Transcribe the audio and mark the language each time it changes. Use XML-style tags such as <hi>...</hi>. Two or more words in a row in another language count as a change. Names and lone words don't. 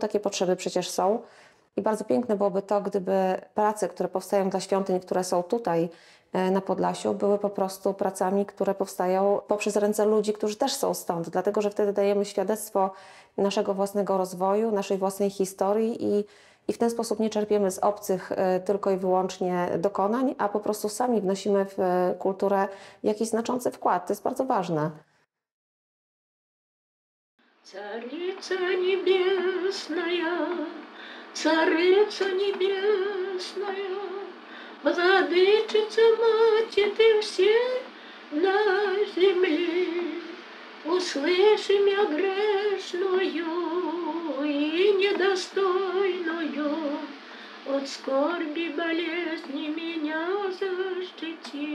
<pl>Takie potrzeby przecież są. I bardzo piękne byłoby to, gdyby prace, które powstają dla świątyń, które są tutaj na Podlasiu, były po prostu pracami, które powstają poprzez ręce ludzi, którzy też są stąd. Dlatego, że wtedy dajemy świadectwo naszego własnego rozwoju, naszej własnej historii i w ten sposób nie czerpiemy z obcych tylko i wyłącznie dokonań, a po prostu sami wnosimy w kulturę jakiś znaczący wkład. To jest bardzo ważne.</pl> <ru>Царица небесная, Царица небесная, Владычица Мати ты всей на земле, услыши меня грешную и недостойную, от скорби болезни меня защити.</ru>